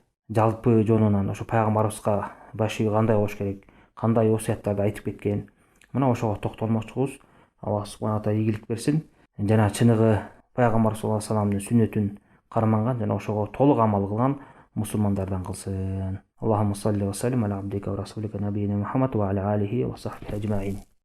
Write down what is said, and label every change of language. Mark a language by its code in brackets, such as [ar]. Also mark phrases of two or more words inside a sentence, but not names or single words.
[ky] Жалпы жонунан ошо пайгамбарыбызга баш ийүү кандай болуш керек? Кандай осуяттарды айтып кеткен? Мына ошого токтолмокчубуз. [ar] الله سبحانه وتعالى [ky] ийгилик берсин. Жана чыныгы пайгамбар [ar] صلى الله عليه وسلم [ky] сүннөтүн карманган жана ошого толук амал кылган мусулмандардан кылсын. [ar] اللهم صل وسلم على عبدك ورسولك نبينا محمد وعلى آله وصحبه أجمعين.